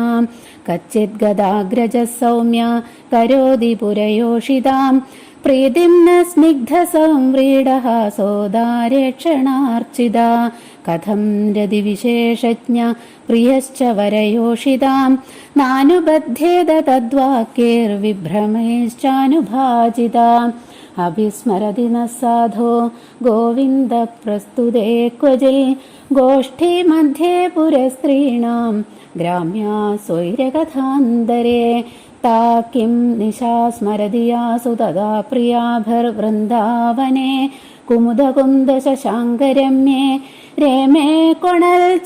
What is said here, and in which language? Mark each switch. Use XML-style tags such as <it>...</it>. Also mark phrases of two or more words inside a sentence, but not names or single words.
<sa>കച്ചിത് ഗദാഗ്രജ സൗമ്യ കരോതി പുരയോഷിതാം പ്രീതിം ന സ്നിഗ്ധ സംവ്രീഡഃ സോദാരേക്ഷണാർച്ചിതാ. കഥം രതിവിശേഷജ്ഞ പ്രിയശ്ച വരയോഷിതാം നാനുബധ്യേത തദ്വാക്യൈർവിഭ്രമൈശ്ചാനുഭാജിതാ. अभिस्मरति न साधो गोविन्दप्रस्तुते क्वचिल् गोष्ठीमध्ये पुरस्त्रीणां ग्राम्या स्वैरकथान्तरे ता किं निशा स्मरति यासु तदा प्रियाभिर्वृन्दावने कुमुदकुन्दशशाङ्करम्ये रेमे कोणल्</sa>